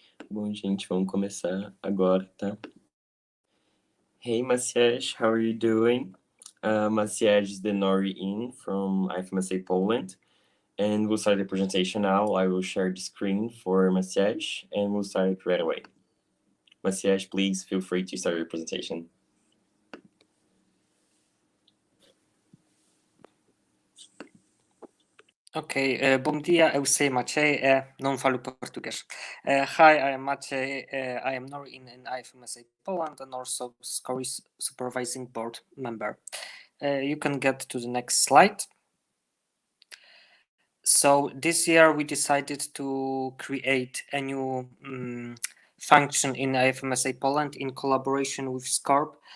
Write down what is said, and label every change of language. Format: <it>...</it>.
<pt>Bom, gente, vamos começar agora, tá?</pt> <en>Hey, Maciej, how are you doing? Maciej is the Nori in from IFMSA Poland, and we'll start the presentation now. I will share the screen for Maciej, and we'll start right away. Maciej, please feel free to start your presentation.</en> <pt>Ok, bom dia, eu sei Maciej, não falo português.</pt> <en>Hi, I am Maciej, I am Nori in IFMSA Poland and also SCORIS Supervising Board member. You can get to the next slide. So this year we decided to create a new function in IFMSA Poland in collaboration with SCORP.</en>